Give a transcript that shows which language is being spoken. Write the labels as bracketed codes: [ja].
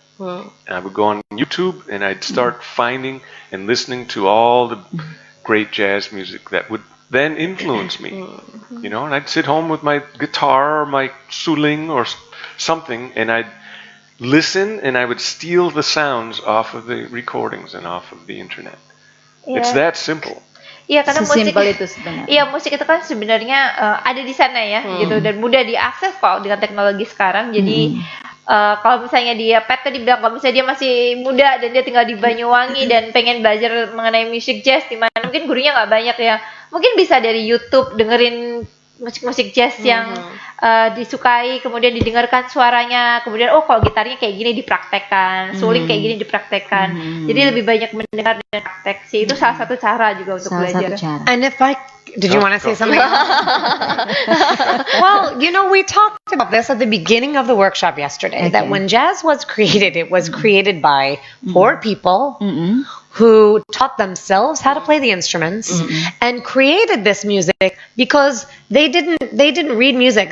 [en] And I would go on YouTube and I'd start finding and listening to all the great jazz music that would then influence me, you know, and I'd sit home with my guitar or my suling or something, and I'd listen and I would steal the sounds off of the recordings and off of the internet. It's that simple. [id] Iya, karena musik itu sebenarnya. Iya, musik itu kan sebenarnya ada di sana ya, gitu, dan mudah diakses kok dengan teknologi sekarang. Jadi kalau misalnya dia Pet tadi bilang kalau misalnya dia masih muda dan dia tinggal di Banyuwangi dan pengen belajar mengenai musik jazz, di mana mungkin gurunya nggak banyak ya, mungkin bisa dari YouTube dengerin musik-musik jazz yang disukai, kemudian didengarkan suaranya, kemudian kalau gitarnya kayak gini dipraktekkan, suling kayak gini dipraktekkan. Jadi lebih banyak mendengar dan praktek sih, itu salah satu cara juga untuk belajar. [en] And if did you want to say something else? Well, you know, we talked about this at the beginning of the workshop yesterday, that when jazz was created, it was created by poor people who taught themselves how to play the instruments and created this music because they didn't read music.